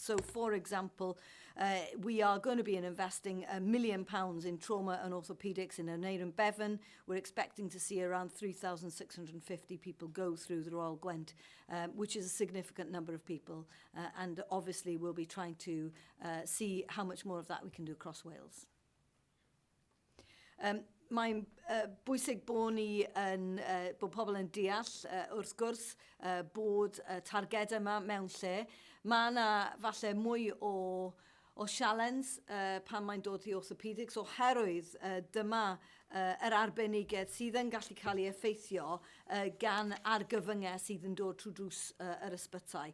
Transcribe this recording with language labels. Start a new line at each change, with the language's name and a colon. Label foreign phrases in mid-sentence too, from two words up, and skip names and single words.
English: So, for example, we are going to be investing £1 million in trauma and orthopaedics in Untitled and Bevan. We're expecting to see around 3,650 people go through the Royal Gwent, which is a significant number of people. And obviously we'll be trying to see how much more of that we can do across Wales.
Welsh: Mae'n bwysig bod ni yn, bod pobl yn deall, wrth gwrs, bod targedau yma mewn lle. Mae yna falle mwy o o sialens pan mae'n dod i orthopedics, oherwydd dyma yr arbenigedd sydd yn gallu cael ei effeithio gan argyfyngau sydd yn dod trwy drws yr ysbytai.